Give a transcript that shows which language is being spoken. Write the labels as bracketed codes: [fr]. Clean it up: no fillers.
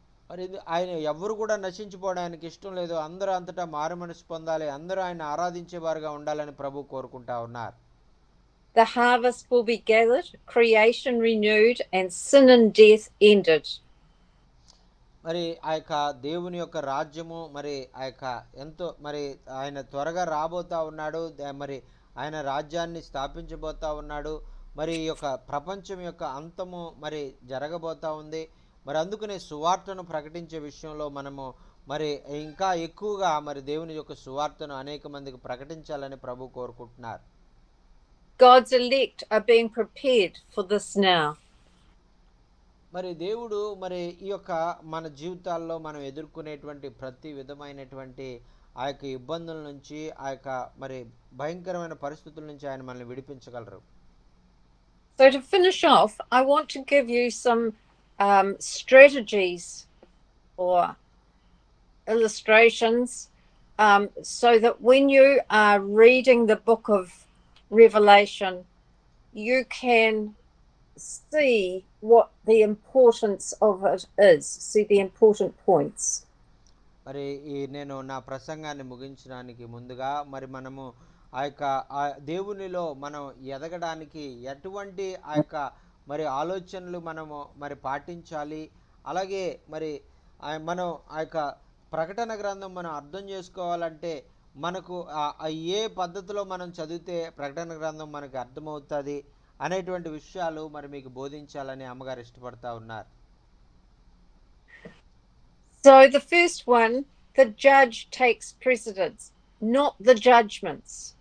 [te] మరి ఆయన ఎవ్వరు కూడా నశించిపోవడానికి ఇష్టం లేదు, అందరూ అంతటా మారు మనసు పొందాలి, అందరూ ఆయన ఆరాధించేవారుగా ఉండాలని ప్రభు కోరుకుంటా ఉన్నారు. [en] The harvest will be gathered, creation renewed, and sin and death ended. [te] మరి ఆ యొక్క దేవుని యొక్క రాజ్యము మరి ఆ యొక్క ఎంతో మరి ఆయన త్వరగా రాబోతా ఉన్నాడు, మరి ఆయన రాజ్యాన్ని స్థాపించబోతా ఉన్నాడు. మరి ఈ యొక్క ప్రపంచం యొక్క అంతము మరి జరగబోతా ఉంది. మరి అందుకనే సువార్తను ప్రకటించే విషయంలో మనము మరి ఇంకా ఎక్కువగా మరి దేవుని యొక్క సువార్తను అనేక మందికి ప్రకటించాలని ప్రభు కోరుకుంటున్నారు. [en] God's elect are being prepared for this now. [te] మరి దేవుడు మరి ఈ యొక్క మన జీవితాల్లో మనం ఎదుర్కొనేటువంటి ప్రతి విధమైనటువంటి ఆ యొక్క ఇబ్బందుల నుంచి ఆ యొక్క మరి భయంకరమైన పరిస్థితుల నుంచి ఆయన మనల్ని విడిపించగలరు. [en] So, to finish off, I want to give you some strategies or illustrations so that when you are reading the book of Revelation, you can see what the importance of it is, see the important points. [te] మరి నేను నా ప్రసంగాన్ని ముగించడానికి ముందుగా మరి మనము ఆ యొక్క ఆ దేవునిలో మనం ఎదగడానికి ఎటువంటి ఆ యొక్క మరి ఆలోచనలు మనము మరి పాటించాలి, అలాగే మరి మనం ఆ యొక్క ప్రకటన గ్రంథం మనం అర్థం చేసుకోవాలంటే మనకు ఏ పద్ధతిలో మనం చదివితే ప్రకటన గ్రంథం మనకు అర్థమవుతుంది అనేటువంటి విషయాలు మరి మీకు బోధించాలని అమ్మగారు ఇష్టపడతా ఉన్నారు. [en] So the first one, the judge takes precedence, not the judgments.